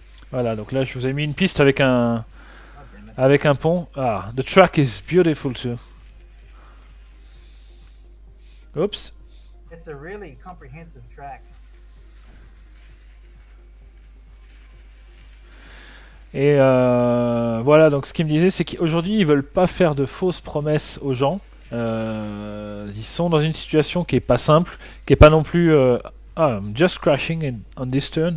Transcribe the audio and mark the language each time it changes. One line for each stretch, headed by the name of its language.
French: Voilà, donc là je vous ai mis une piste avec un pont.
English: Ah, the track is beautiful too. Oops. It's a really comprehensive track.
French: Et voilà, donc ce qu'ils me disaient, c'est qu'aujourd'hui ils veulent pas faire de fausses promesses aux gens. Ils sont dans une situation qui est pas simple, qui est pas non plus.
English: I'm just crashing on this turn.